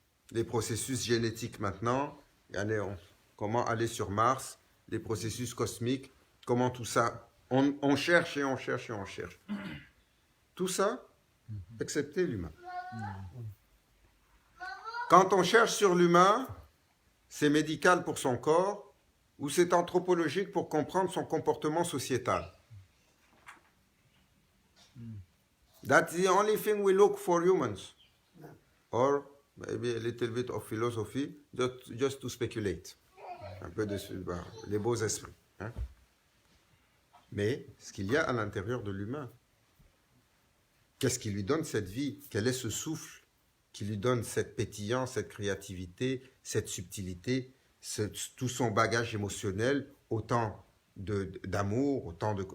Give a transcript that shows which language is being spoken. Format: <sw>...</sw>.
<fr>Les processus génétiques maintenant, comment aller sur Mars, les processus cosmiques, comment tout ça, on cherche et on cherche et on cherche. Tout ça, excepté l'humain. Quand on cherche sur l'humain, c'est médical pour son corps ou c'est anthropologique pour comprendre son comportement sociétal.</fr> <en>That's the only thing we look for humans. Or maybe a little bit of philosophy, just to speculate.</en> <fr>Un peu de les beaux esprits. Hein? Mais ce qu'il y a à l'intérieur de l'humain, qu'est-ce qui lui donne cette vie? Quel est ce souffle qui lui donne cette pétillance, cette créativité, cette subtilité, tout son bagage émotionnel, autant d'amour, autant de...</fr>